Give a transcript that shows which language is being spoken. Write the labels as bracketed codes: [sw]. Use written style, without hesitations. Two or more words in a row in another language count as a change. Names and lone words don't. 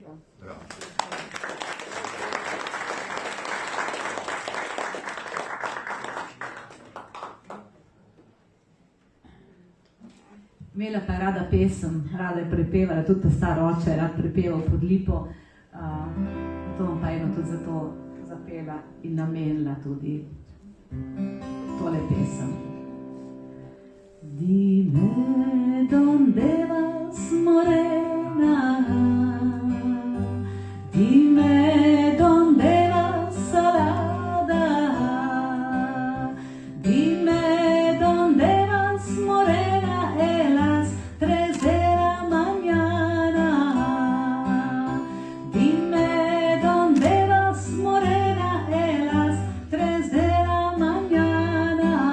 [sl] Imela pa je rada pesem, rada je prepevala, tudi ta star oče je rad prepeval Pod lipo. To bom pa eno tudi zato zapela in namenila tudi tole pesem. [es] Dime donde vas morena, dime donde vas salada, dime donde vas morena en las 3 de la mañana, dime donde vas morena en las 3 de la mañana.